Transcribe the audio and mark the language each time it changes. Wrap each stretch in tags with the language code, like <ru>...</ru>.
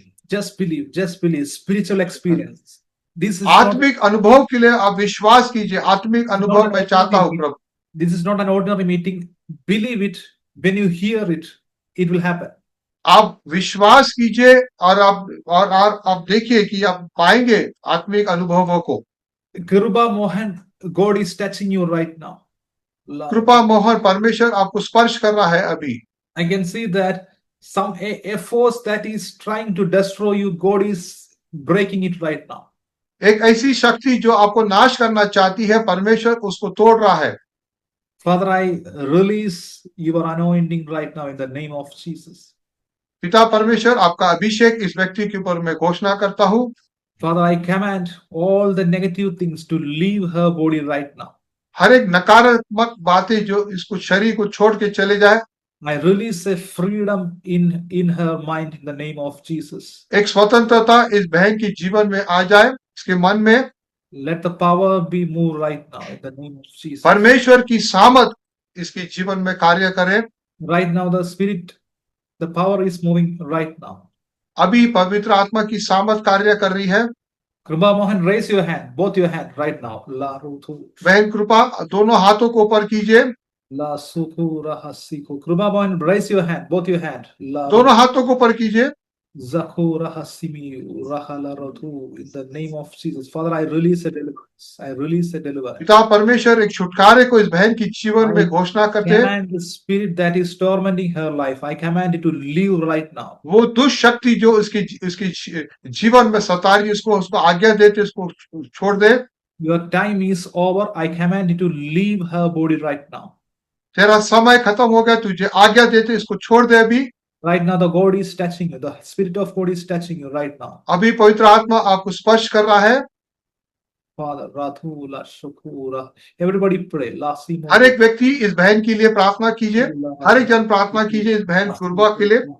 <en>Just believe spiritual experience. This is</en> <hi>आत्मिक अनुभव के लिए आप विश्वास कीजिए। आत्मिक अनुभव मैं चाहता हूं प्रभु।</hi> <en>This is not an ordinary meeting. Believe it. When you hear it, it will happen.</en> <hi>आप विश्वास कीजिए और आप देखिए कि आप पाएंगे आत्मिक अनुभवों को।</hi> <en>Kripa Mohan, God is touching you right now.</en> <hi>कृपा मोहन, परमेश्वर आपको स्पर्श कर रहा है अभी।</hi> <en>I can see that a force that is trying to destroy you, God is breaking it right now.</en> <hi>एक ऐसी शक्ति जो आपको नाश करना चाहती है, परमेश्वर उसको तोड़ रहा है।</hi> <en>Father, I release your anointing right now in the name of Jesus.</en> <hi>पिता परमेश्वर, आपका अभिषेक इस व्यक्ति के ऊपर मैं घोषणा करता हूं।</hi> <en>Father, I command all the negative things to leave her body right now.</en> <hi>हर एक नकारात्मक बातें जो इसको शरीर को छोड़ के चले जाए,</hi> <en>I release a freedom in her mind in the name of Jesus.</en> <hi>एक स्वतंत्रता इस बहन के जीवन में आ जाए, इसके मन में</hi> <en>Let the power be moved right now in the name of Jesus.</en> <hi>परमेश्वर की सामर्थ इसके जीवन में कार्य करे।</hi> <en>Right now, the power is moving right now.</en> <hi>अभी पवित्र आत्मा की सामर्थ कार्य कर रही है।</hi> <en>Kripa Mohan, raise your hand, both your hand right now. La Ruthu,</en> <hi>बहन कृपा, दोनों हाथों को ऊपर कीजिए। La Sukhu Rahasiku.</hi> <en>Kripa Mohan, raise your hand, both your hand. La</en> <hi>दोनों हाथों को ऊपर कीजिए। Zakhu Rahasimi Rahala Ruthu.</hi> <en>In the name of Jesus. Father, I release a deliverance. I release a deliverance.</en> <hi>पिता परमेश्वर एक छुटकारे को इस बहन की जीवन में घोषणा करते हैं।</hi> <en>Command the spirit that is tormenting her life. I command it to leave right now.</en> <hi>वो दुष्ट शक्ति जो उसके जीवन में सता रही है, उसको आज्ञा देते, उसको छोड़ दे।</hi> <en>Your time is over. I command it to leave her body right now.</en> <hi>तेरा समय खत्म हो गया, तुझे आज्ञा देते इसको छोड़ दे अभी।</hi> <en>Right now, the God is touching you. The Spirit of God is touching you right now.</en> <hi>अभी पवित्र आत्मा आपको स्पर्श कर रहा है।</hi> <en>Father, Rathula, Shukura. Everybody pray. Lasimo.</en> <hi>हर एक व्यक्ति इस बहन के लिए प्रार्थना कीजिए। हर एक जन प्रार्थना कीजिए इस बहन कुर्बा के लिए।</hi>